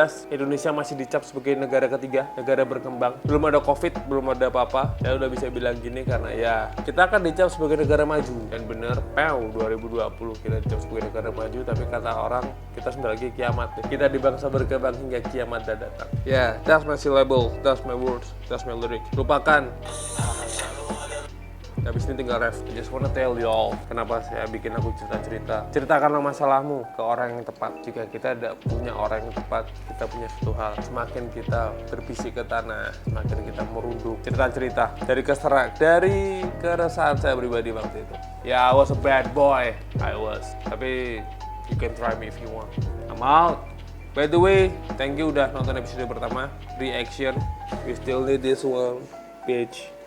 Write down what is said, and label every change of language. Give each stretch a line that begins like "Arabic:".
Indonesian: Indonesia masih dicap sebagai negara ketiga, negara berkembang. Belum ada COVID, belum ada apa-apa. Saya udah bisa bilang gini karena ya kita akan dicap sebagai negara maju. Dan bener, 2020 kita dicap sebagai negara maju, tapi kata orang kita sebentar lagi kiamat. Kita di bangsa berkembang hingga kiamat datang.
English: Yeah, that's my syllable, that's my words, that's my lyric.
Indonesian: Lupakan. Habis ini tinggal ref.
English: I just wanna tell you all
Indonesian: kenapa saya bikin aku cerita-cerita. Ceritakanlah masalahmu ke orang yang tepat. Jika kita tidak punya orang yang tepat, kita punya satu hal. Semakin kita berbisik ke tanah, semakin kita merunduk. Cerita-cerita dari keresahan saya pribadi waktu itu.
English: Ya, I was a bad boy. I was. Tapi you can try me if you want. I'm out. By the way, thank you
Indonesian: udah nonton episode pertama,
English: reaction. We still need this one, bitch.